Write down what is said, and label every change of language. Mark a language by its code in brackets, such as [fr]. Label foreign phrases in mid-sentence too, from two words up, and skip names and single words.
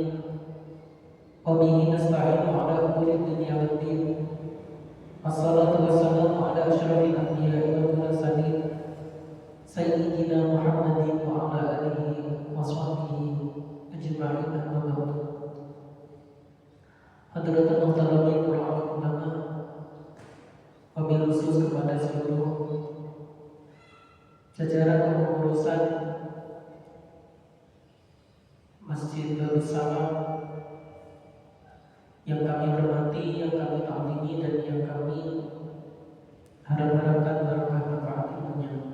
[ar] وبه نستعين على أمور الدنيا والدين. والصلاة والسلام على أشرف الأنبياء والمرسلين سيدنا محمد وعلى آله وصحبه أجمعين أما بعد. حضرة المحترمين [id] para ulama, [ar] وبالخصوص [id] kepada seluruh jajaran kepengurusan Masjid Darus Salam yang kami hormati, yang kami taklimi, dan yang kami harap-harapkan berkah manfaat ilmunya.